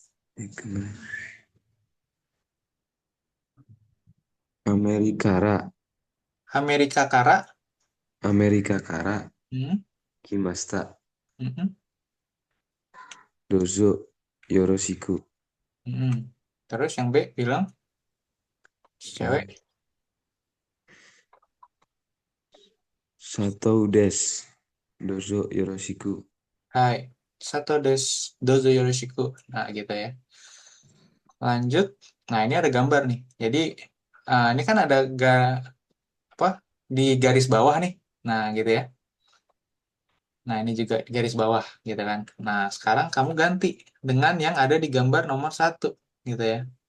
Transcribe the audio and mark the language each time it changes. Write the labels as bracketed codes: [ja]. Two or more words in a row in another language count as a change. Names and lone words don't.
[ja] Amerikara, アメリカ から. アメリカ から, Hmm, Kimasta, hmm, どうぞ、よろしく, [id] hmm. Terus yang B bilang si eh, cewek. [ja] 佐藤 です、どうぞ、よろしく. はい、佐藤 です どうぞ よろしく. [id] Nah, gitu ya. Lanjut. Nah, ini ada gambar nih. Jadi, ini kan ada apa di garis bawah nih. Nah, gitu ya. Nah, ini juga di garis bawah, gitu kan. Nah, sekarang kamu ganti dengan yang ada di gambar nomor satu, gitu ya.